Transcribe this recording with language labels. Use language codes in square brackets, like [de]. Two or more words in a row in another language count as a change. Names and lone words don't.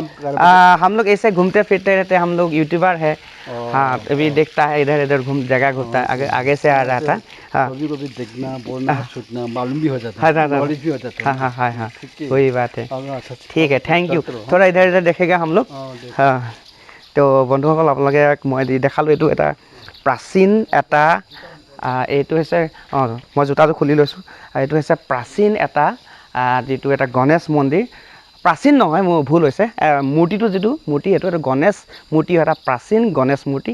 [hi] हम लोग ऐसे घूमते फिरते रहते, हम लोग यूट्यूबर है। हाँ, अभी देखता है इधर इधर जगह घूमता है, आगे से आ रहा था। हाँ, कभी देखना, बोलना, सुनना मालूम भी हो जाता है, नॉलेज भी हो जाता है। हाँ, वही बात है। ठीक है, [en] thank you. [hi] थोड़ा इधर इधर देखेगा हम लोग। हाँ, तो [as] বন্ধুসকল আপোনালোকে মই দেখালোঁ এইটো এটা প্ৰাচীন এটা এইটো হৈছে মই জোতাটো খুলি লৈছোঁ। এইটো হৈছে প্ৰাচীন এটা যিটো এটা গণেশ মন্দিৰ। প্ৰাচীন নহয়, মোৰ ভুল হৈছে, মূৰ্তিটো যিটো মূৰ্তি এইটো এটা গণেশ মূৰ্তি হয়, এটা প্ৰাচীন গণেশ মূৰ্তি।